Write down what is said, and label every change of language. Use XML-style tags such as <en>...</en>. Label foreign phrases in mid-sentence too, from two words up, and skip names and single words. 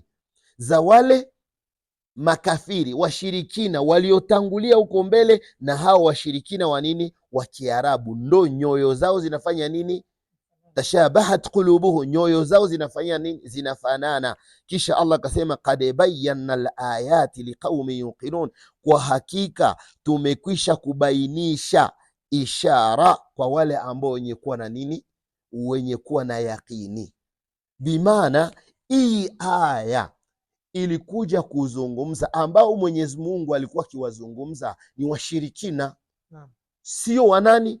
<sw>Za wale makafiri washirikina waliotangulia huko mbele, na hao washirikina wa nini? Wa Kiarabu, ndo nyoyo zao zinafanya nini?</sw> <ar>تشابهت قلوبهم,</ar> <sw>nyoyo zao zinafanya nini? Zinafanana. Kisha Allah akasema</sw> <ar>قد بينا الآيات لقوم يوقنون,</ar> <sw>kwa hakika tumekwisha kubainisha ishara kwa wale ambao wenye kuwa na nini? Wenye kuwa na yaqini. Bimaana hii aya ilikuja kuzungumza ambao Mwenyezi Mungu alikuwa akiwazungumza ni washirikina, sio wanani?</sw>